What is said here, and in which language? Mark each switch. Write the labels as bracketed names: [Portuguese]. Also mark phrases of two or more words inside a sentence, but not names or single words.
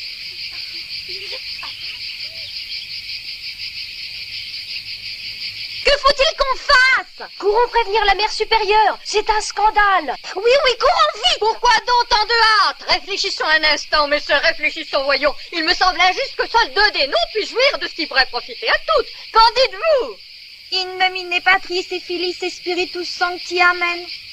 [French] Que faut-il qu'on fasse? Courons prévenir la mère supérieure. C'est un scandale. Oui, courons vite. Pourquoi donc tant de hâte? Réfléchissons un instant, mes sœurs, réfléchissons, voyons. Il me semble injuste que seuls deux des noms puissent jouir de ce qui pourrait profiter à toutes. Qu'en dites-vous? [Latin] In memine Patris et Filii et Spiritus Sancti, Amen.